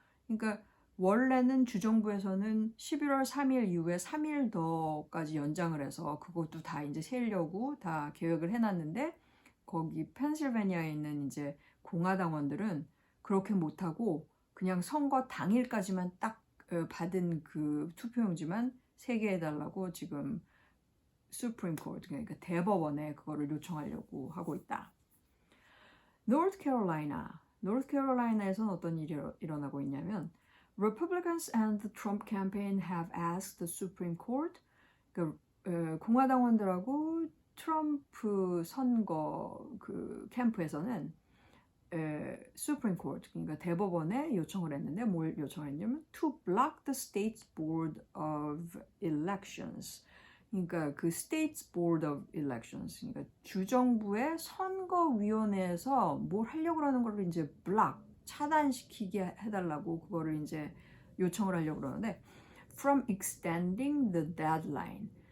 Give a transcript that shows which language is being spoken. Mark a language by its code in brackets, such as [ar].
[ko] 그러니까 원래는 주정부에서는 11월 3일 이후에 3일 더까지 연장을 해서 그것도 다 이제 세려고 다 계획을 해놨는데 거기 펜실베니아에 있는 이제 공화당원들은 그렇게 못하고 그냥 선거 당일까지만 딱 받은 그 투표용지만 세게 해달라고 지금 Supreme Court, 그러니까 대법원에 그거를 요청하려고 하고 있다. North Carolina에서는 어떤 일이 일어나고 있냐면 [en] Republicans and the Trump campaign have asked the Supreme Court, [ko] 그러니까 공화당원들하고 트럼프 선거 그 캠프에서는 Supreme Court, 그러니까 대법원에 요청을 했는데 뭘 요청했냐면 [en] to block the state's board of elections. [ko] 그러니까 그 States Board of Elections, 그러니까 주정부의 선거위원회에서 뭘 하려고 하는 걸 이제 block, 차단시키게 해달라고 그거를 이제 요청을 하려고 그러는데 [en] from extending the deadline.